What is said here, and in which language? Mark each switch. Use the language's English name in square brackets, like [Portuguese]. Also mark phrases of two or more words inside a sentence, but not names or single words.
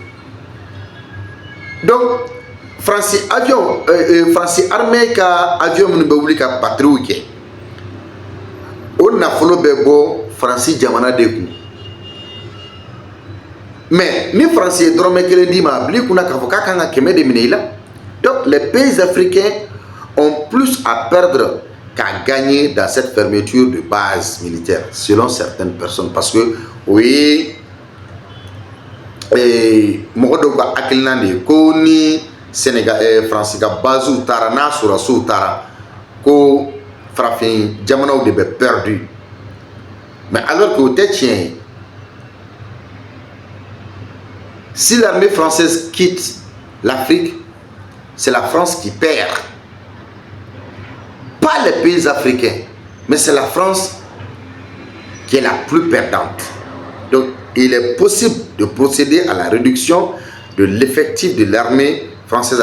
[Bambara] Donc Faransi avion Faransi armée ka avion minnu bɛ wuli ka patrouille kɛ, o nafolo bɛ bɔ Faransi jamana de kun. Mais ni Faransi ye dɔrɔmɛ kelen d'i ma a bil'i kunna k'a fɔ k'a kan ka kɛmɛ de minɛ i la. [French] Donc les pays africains ont plus à perdre qu'à gagner dans cette fermeture de base militaire, selon certaines personnes, parce que oui, [Bambara] mɔgɔ dɔw ka hakilina de ye ko ni Sénégal Faransi ka base taara n'a sɔrɔsiw taara ko farafin jamanaw de bɛ perdu, [French] mais alors que [Bambara] o tɛ tiɲɛ ye. [French] Si l'armée française quitte l'Afrique, c'est la France qui perd. Pas les pays africains, mais c'est la France qui est la plus perdante. Donc, il est possible de procéder à la réduction de l'effectif de l'armée française.